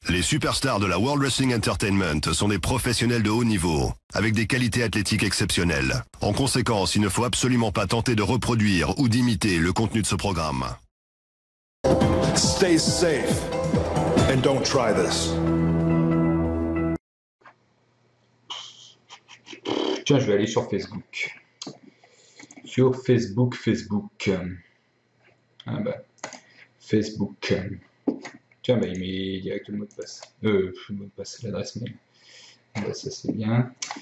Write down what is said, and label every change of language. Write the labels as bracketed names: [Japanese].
[French] superstars de la World Wrestling Entertainment sont des professionnels de haut niveau, avec des qualités athlétiques exceptionnelles. En conséquence, il ne faut absolument pas tenter de reproduire ou d'imiter le contenu de ce programme. [English] Stay safe and don't try this. [French] Tiens, je vais aller sur Facebook. Sur Facebook. Ah bah, Facebook. Tiens, bah, il met direct le mot de passe. Le mot de passe, l'adresse mail. Bah, ça c'est bien.